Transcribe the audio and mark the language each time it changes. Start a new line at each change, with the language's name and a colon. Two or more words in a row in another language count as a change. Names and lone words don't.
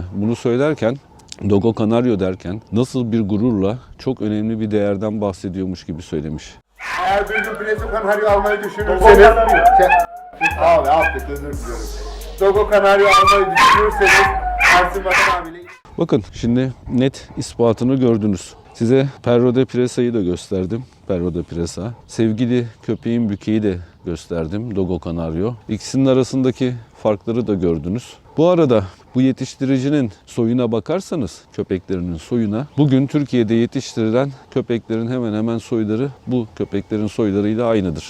Turkish: Bunu söylerken, Dogo Canario derken nasıl bir gururla çok önemli bir değerden bahsediyormuş gibi söylemiş. Eğer bir gün Presa Canario almayı Dogo düşünürseniz... Canario. Abi affet özür diliyorum. Dogo Canario almayı düşünürseniz Ersin Vatan abiyle... Bakın şimdi net ispatını gördünüz. Size Perro de Presa'yı da gösterdim. Perro de Presa. Sevgili köpeğin bükeyi de gösterdim. Dogo Canario. İkisinin arasındaki farkları da gördünüz. Bu arada bu yetiştiricinin soyuna bakarsanız, köpeklerinin soyuna, bugün Türkiye'de yetiştirilen köpeklerin hemen hemen soyları bu köpeklerin soylarıyla aynıdır.